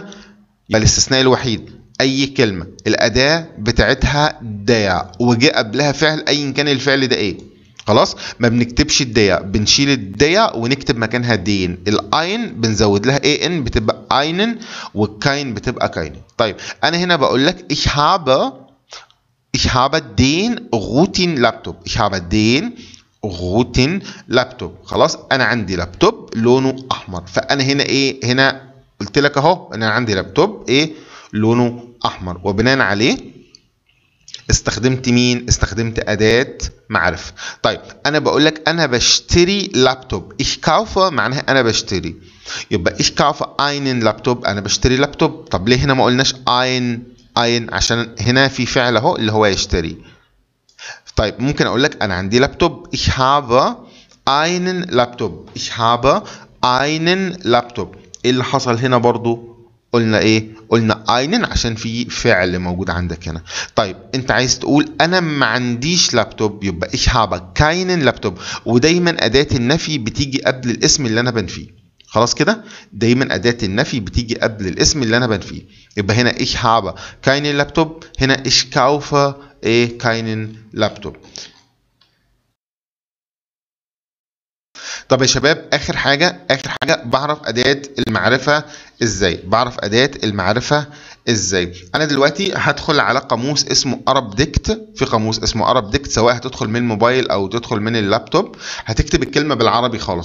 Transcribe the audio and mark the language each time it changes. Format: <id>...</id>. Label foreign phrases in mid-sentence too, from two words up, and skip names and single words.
<ar>يبقى الاستثناء الوحيد اي كلمة الاداة بتاعتها ديا وجاء قبلها فعل ايا كان الفعل ده ايه. خلاص؟ ما بنكتبش الديا، بنشيل الديا ونكتب مكانها دين. الاين بنزود لها ايه ان بتبقى اينن، والكاين بتبقى كاين. طيب انا هنا بقول لك</ar> <de>ich habe den roten Laptop. ich habe den roten Laptop.</de> <ar>خلاص؟ انا عندي لابتوب لونه احمر. فانا هنا ايه؟ هنا قلت لك اهو انا عندي لابتوب ايه؟ لونه احمر. وبناء عليه استخدمت مين؟ استخدمت اداة معرفة. طيب انا بقول لك انا بشتري لابتوب.</ar> <de>ich kaufe</de> <ar>معناها انا بشتري. يبقى</ar> <de>ich kaufe einen Laptop،</de> <ar>انا بشتري لابتوب. طب ليه هنا ما قلناش ein؟ عشان هنا في فعل اهو اللي هو يشتري. طيب ممكن اقول لك انا عندي لابتوب.</ar> <de>ich habe einen Laptop. ich habe einen Laptop.</de> <ar>ايه اللي حصل هنا برضو؟ قلنا ايه؟ قلنا einen عشان في فعل موجود عندك هنا. طيب انت عايز تقول انا ما عنديش لابتوب، يبقى</ar> <de>ich habe keinen Laptop.</de> <ar>ودايما اداة النفي بتيجي قبل الاسم اللي انا بنفيه. خلاص كده؟ دايما اداة النفي بتيجي قبل الاسم اللي انا بنفيه. يبقى هنا</ar> <de>ich habe keinen Laptop، هنا ich kaufe ايه keinen Laptop.</de> <ar>طب يا شباب اخر حاجه بعرف اداه المعرفه ازاي. انا دلوقتي هدخل على قاموس اسمه ارب ديكت. في قاموس اسمه ارب ديكت، سواء هتدخل من الموبايل او تدخل من اللابتوب، هتكتب الكلمه بالعربي خالص.</ar>